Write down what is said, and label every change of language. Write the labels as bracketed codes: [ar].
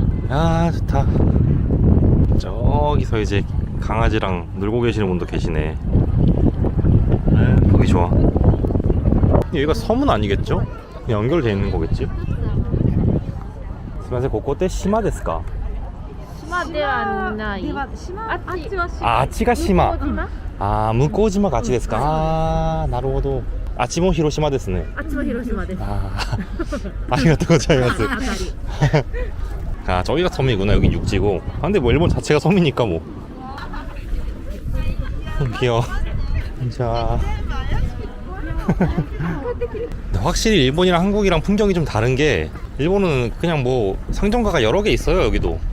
[ko] 야, 좋다. 저기서 이제 강아지랑 놀고 계시는 분도 계시네. 보기 좋아. 여기가 섬은 아니겠죠? 그냥 연결되어 있는 거겠지? [ja] 스미마셍, ここって島ですか? 島ではない。あっちは島。 아, あっちが島。向こう島。 아, 向こう島があっちですか? 아, なるほど。あっちも広島ですね。あっちは広島です。 아, ありがとうございます。 [ko] 아, 저기가 섬이구나. 여긴 육지고. 아, 근데 뭐 일본 자체가 섬이니까 뭐. 귀여워. 자. 근데 확실히 일본이랑 한국이랑 풍경이 좀 다른 게, 일본은 그냥 뭐 상점가가 여러 개 있어요, 여기도.